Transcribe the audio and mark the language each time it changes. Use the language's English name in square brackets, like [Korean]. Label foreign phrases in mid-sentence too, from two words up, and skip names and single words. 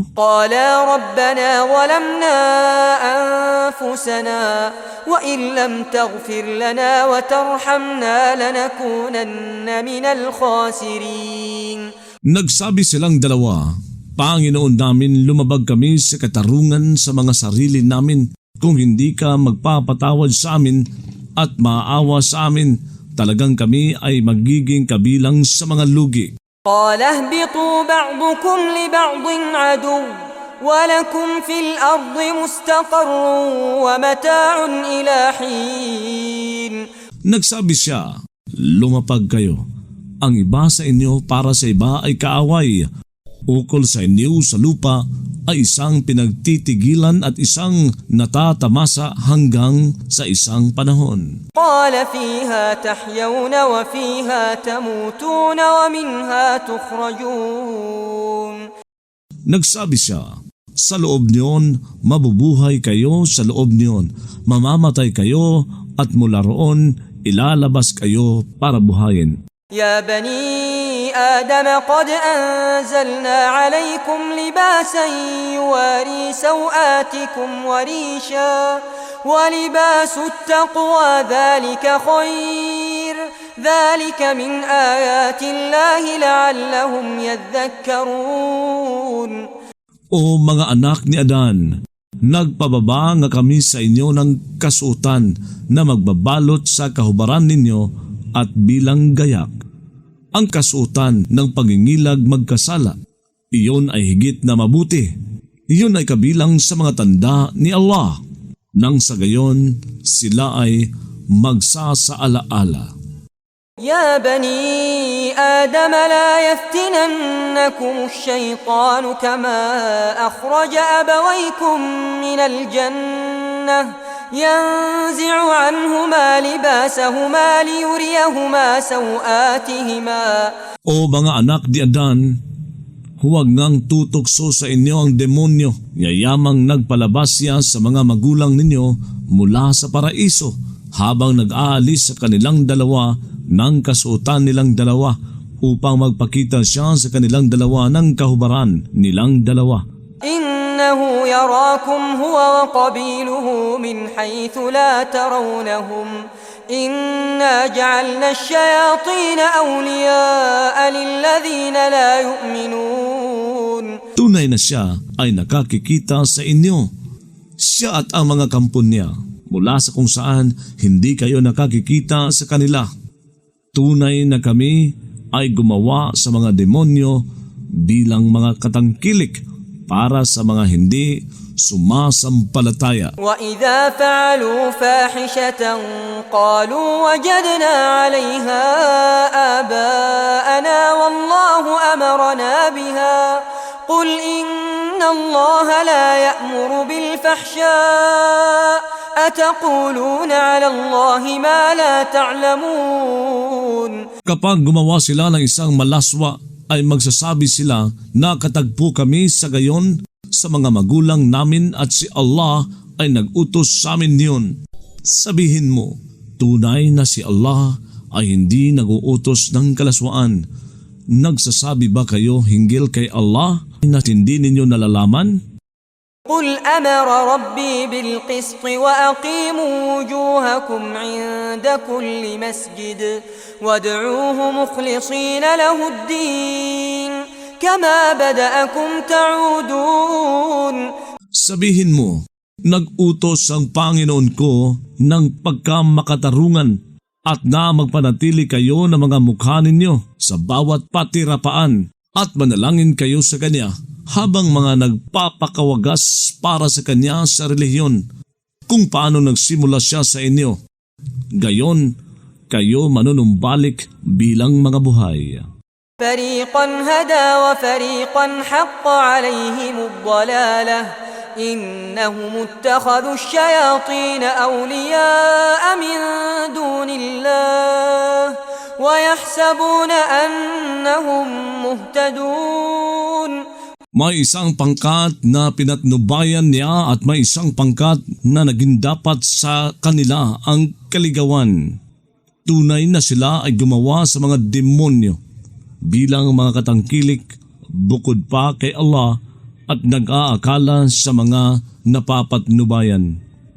[Arabic] قالا ربنا ظلمنا أنفسنا وإن لم تغفر لنا وترحمنا لنكونن من الخاسرين. [Filipino] Nagsabi silang dalawa, Panginoon namin, lumabag kami sa katarungan sa mga sarili namin. Kung hindi ka magpapatawad sa amin at maawa sa amin, talagang kami ay magiging kabilang sa mga lugi. [Arabic] قال اهبطوا بعضكم لبعض عدو ولكم في الأرض مستقر ومتاع إلى حين. [Filipino] Nagsabi siya, lumapag kayo. Ang iba sa inyo para sa iba ay kaaway. Ukol sa inyo sa lupa ay isang pinagtitigilan at isang natatamasa hanggang sa isang panahon. [Arabic] قال فيها تحيون وفيها تموتون ومنها تخرجون. [Filipino] Nagsabi siya, sa loob niyon mabubuhay kayo, sa loob niyon mamamatay kayo at mula roon ilalabas kayo para buhayin. [Arabic] يا بني آدم قد أنزلنا عليكم لباسا يواري سوآتكم وريشا ولباس التقوى ذلك خير ذلك من آيات الله لعلهم يذكرون. [Filipino] O mga anak ni Adan, nagpababa nga kami sa inyo ng kasuotan na magbabalot sa kahubaran ninyo at bilang gayak. Ang kasuotan ng pangingilag magkasala, iyon ay higit na mabuti. Iyon ay kabilang sa mga tanda ni Allah, nang sa gayon sila ay magsasaalaala. [Arabic] يا بني آدم لا يفتننكم الشيطان كما أخرج أبويكم من الجنة ينزع عنهما لباسهما ليريهما سوآتهما. [Filipino] O mga anak di Adan, huwag ngang tutukso sa inyo ang demonyo, yayamang nagpalabas siya sa mga magulang ninyo mula sa paraiso habang nag-aalis sa kanilang dalawa ng kasuotan nilang dalawa upang magpakita siya sa kanilang dalawa ng kahubaran nilang dalawa. [Arabic] إنه يراكم هو وقبيله من حيث لا ترونهم إنا جعلنا الشياطين أولياء للذين لا يؤمنون. [Filipino] Tunay na siya ay nakakikita sa inyo. Siya at ang mga kampon niya mula sa kung saan hindi kayo nakakikita sa kanila. Tunay na kami ay gumawa sa mga demonyo bilang mga katangkilik para sa mga hindi sumasampalataya. [Arabic] وإذا فعلوا فاحشة قالوا وجدنا عليها آباءنا والله أمرنا بها قل إن الله لا يأمر بالفحشاء أتقولون على الله ما لا تعلمون. [Filipino] Kapag gumawa sila ng isang malaswa, ay magsasabi sila na katagpo kami sa gayon sa mga magulang namin at si Allah ay nag-utos sa amin niyon. Sabihin mo, tunay na si Allah ay hindi nag-uutos ng kalaswaan. Nagsasabi ba kayo hinggil kay Allah na hindi ninyo nalalaman? [Arabic] قل أمر ربي بالقسط وأقيموا وجوهكم عند كل مسجد وادعوه مخلصين له الدين كما بدأكم تعودون. [Filipino] Sabihin mo, nag-utos ang Panginoon ko ng pagkamakatarungan at na magpanatili kayo ng mga mukha ninyo sa bawat patirapaan at manalangin kayo sa Kanya habang mga nagpapakawagas para sa Kanya sa relihiyon. kung paano nagsimula siya sa inyo. Gayon, kayo manunumbalik bilang mga buhay. [Arabic] فريقا هدى وفريقا حق عليهم الضلالة إنهم اتخذوا الشياطين أولياء من دون الله ويحسبون أنهم مهتدون. [Filipino] May isang pangkat na pinatnubayan niya at may isang pangkat na naging dapat sa kanila ang kaligawan. Tunay na sila ay gumawa sa mga demonyo bilang mga katangkilik bukod pa kay Allah at nag-aakala sa mga napapatnubayan.